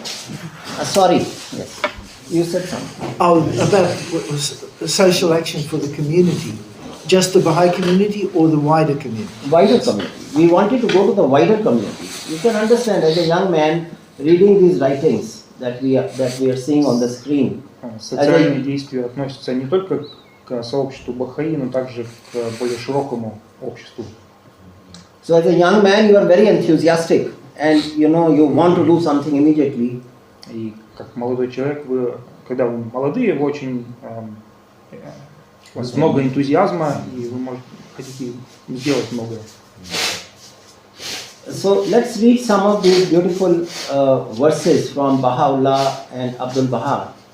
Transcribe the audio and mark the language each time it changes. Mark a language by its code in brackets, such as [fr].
[en] Sorry. Yes. You said something. Oh, about what was social action for the community. Just the Baha'i community or the wider community? Wider community. We wanted to go to the wider community. You can understand, as a young man reading these writings that we are seeing on the screen. [ru] Социальные действия относятся не только к сообществу Бахаи, но также к более широкому обществу. [en] So as a young man, you are very enthusiastic, and you want to do something immediately. [ru] И как молодой человек вы когда вы молодые, вы очень, у вас много энтузиазма, и вы хотите сделать многое. [en] So let's read some of these beautiful verses from Baha'u'llah and Abdul Baha.